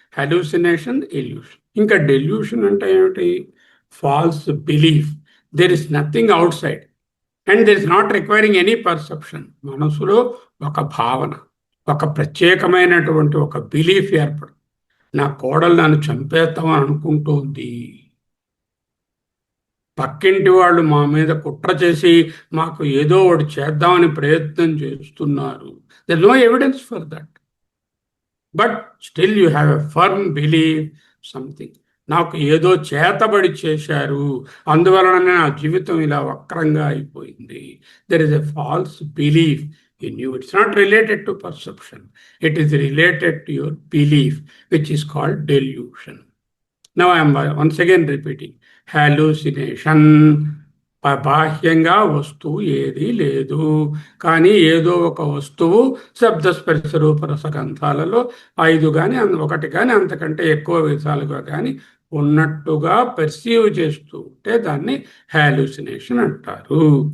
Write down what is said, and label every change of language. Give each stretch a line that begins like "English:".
Telugu: Hallucination, illusion. Inka delusion ante emti?
English: False belief. There is nothing outside and there is not requiring any perception.
Telugu: మనసులో ఒక భావన, ఒక ప్రత్యేకమైనటువంటి ఒక belief ఏర్పడు. నా కోడలు నన్ను చంపేస్తామని అనుకుంటోంది, పక్కింటి వాళ్ళు మా మీద కుట్ర చేసి మాకు ఏదో ఒకటి చేద్దామని ప్రయత్నం చేస్తున్నారు.
English: There no evidence for that, but still you have a firm believe something.
Telugu: నాకు ఏదో చేతబడి చేశారు, అందువలన నా జీవితం ఇలా వక్రంగా అయిపోయింది.
English: There is a false belief in you. It's not related to perception. It is related to your belief, which is called delusion. Now I am once again repeating. Hallucination.
Telugu: బాహ్యంగా వస్తువు ఏదీ లేదు, కానీ ఏదో ఒక వస్తువు శబ్దస్పర్శ రూప రసగంధాలలో 5 కానీ 1 కానీ అంతకంటే ఎక్కువ విధాలుగా కానీ ఉన్నట్టుగా పెర్సీవ్ చేస్తూ ఉంటే దాన్ని హాలూసినేషన్ అంటారు.